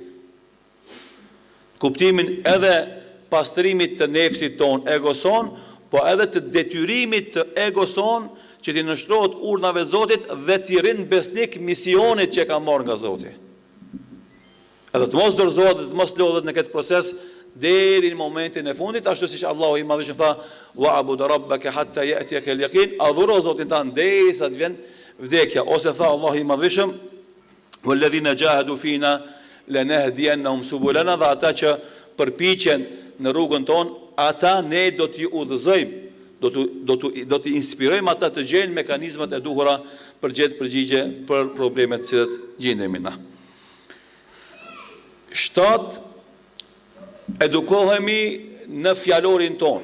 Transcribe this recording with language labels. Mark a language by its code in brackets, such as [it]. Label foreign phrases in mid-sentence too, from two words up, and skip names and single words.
[sq] Kuptimin edhe pastrimit të nefsit ton, egoson, po edhe të detyrimit të egoson që t'i nështrohet urdhave të Zotit dhe t'i rinë besnik misionit që ka marrë nga Zoti. Edhe të mos dorëzohet dhe të mos lodhet në këtë proces deri në momentin e fundit, ashtu siç Allahu i Madhëshëm tha: [ar] "واعبد ربك حتى يأتيك اليقين", [sq] adhuro Zotin tan derisa të vjen vdekja, ose tha Allahu i Madhëshëm: [ar] "والذين جاهدوا فينا لنهدينهم سبلنا", [sq] dhe ata që përpiqen në rrugën tonë, ata ne do t'i udhëzojmë, do t'i inspirojmë ata të gjejnë mekanizmat e duhura për gjetë përgjigje për problemet që gjendemi na. 7. Edukohemi në fjalorin ton.